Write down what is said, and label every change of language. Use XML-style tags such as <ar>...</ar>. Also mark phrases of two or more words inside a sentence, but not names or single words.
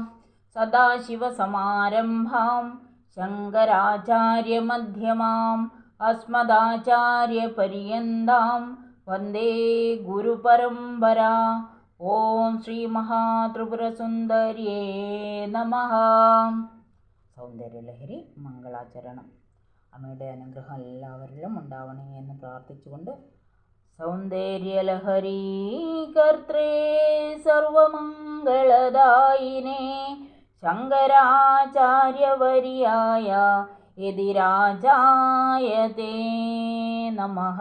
<sa>सदाशिवसमारम्भां शङ्कराचार्यमध्यमाम् अस्मदाचार्यपर्यन्तां वन्दे गुरुपरम्परा। ओम श्री महात्रिपुरसुन्दर्ये नमः।</sa> <ml>സൗന്ദര്യലഹരി മംഗളാചരണം. അമ്മയുടെ അനുഗ്രഹം എല്ലാവരിലും ഉണ്ടാവണേ എന്ന് പ്രാർത്ഥിച്ചുകൊണ്ട്</ml> <sa>सौन्दर्यलहरी कर्त्रे सर्वमङ्गलदायिने शङ्कराचार्यवर्याय यतिराजायते नमः.</sa>